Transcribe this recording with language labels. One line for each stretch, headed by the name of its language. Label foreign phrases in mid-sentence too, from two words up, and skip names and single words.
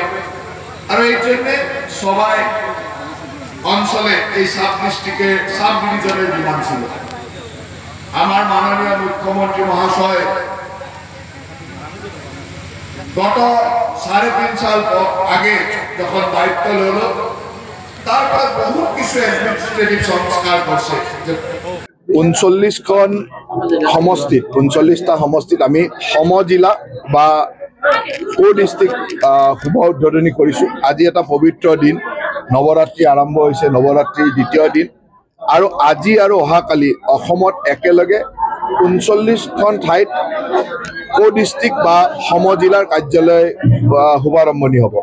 Bangla: আর এই জন্যে সবাই অঞ্চলে এই সাব ডিভিশনের ডিমান্ড ছিল। আমার মাননীয় মুখ্যমন্ত্রী মহাশয় গত 3.5 সাল আগে যখন দায়িত্ব নিল, তারপর বহু কিছু অ্যাডমিনিস্ট্রেটিভ সংস্কার করছে।
Assamese: 39খন সমষ্টিত 39টা সমষ্টিত আমি সমজিলা বা ডিষ্ট্ৰিক্ট শুভ উদ্বোধনী কৰিছোঁ। আজি এটা পবিত্ৰ দিন, নৱৰাত্ৰি আৰম্ভ হৈছে, নৱৰাত্ৰিৰ দ্বিতীয় দিন। আৰু আজি আৰু অহাকালি অসমত একেলগে 39খন ঠাইত ডিষ্ট্ৰিক্ট বা সমজিলাৰ কাৰ্যালয় শুভাৰম্ভণি হ'ব।